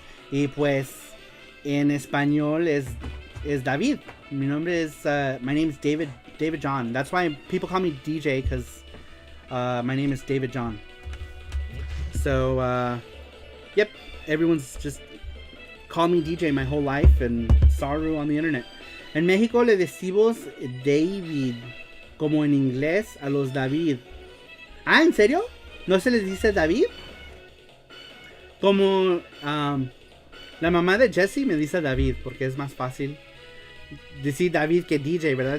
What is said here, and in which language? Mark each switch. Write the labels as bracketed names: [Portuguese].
[Spanish] Y pues en español es David. Mi nombre es [English] my name is David John. That's why people call me DJ, because my name is David John. So yep, everyone's just called me DJ my whole life, and Saru on the internet. [Spanish] En México le decimos David, como en inglés a los David. Ah, ¿en serio? ¿No se les dice David? Como la mamá de Jesse me dice David, porque es más fácil decir David que DJ, ¿verdad?